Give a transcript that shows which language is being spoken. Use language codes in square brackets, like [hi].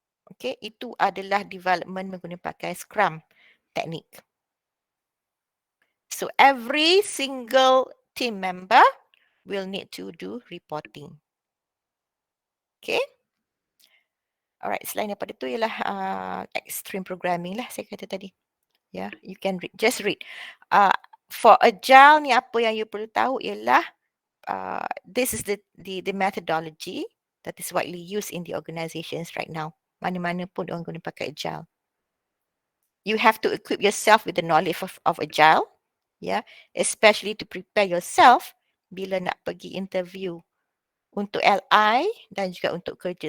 [ms] Okay, itu adalah development menggunakan pakai Scrum technique. [en] So every single team member will need to do reporting. Okay. [ms] Alright, selain daripada itu ialah extreme programming lah saya kata tadi. [en] Yeah, you can read, just read. For Agile [ms] ni apa yang you perlu tahu ialah [en] this is the methodology that is widely used in the organizations right now. [ms] Mana-mana pun orang guna pakai Agile. [en] You have to equip yourself with the knowledge of Agile, especially to prepare yourself [ms] bila nak pergi interview untuk LI dan juga untuk kerja.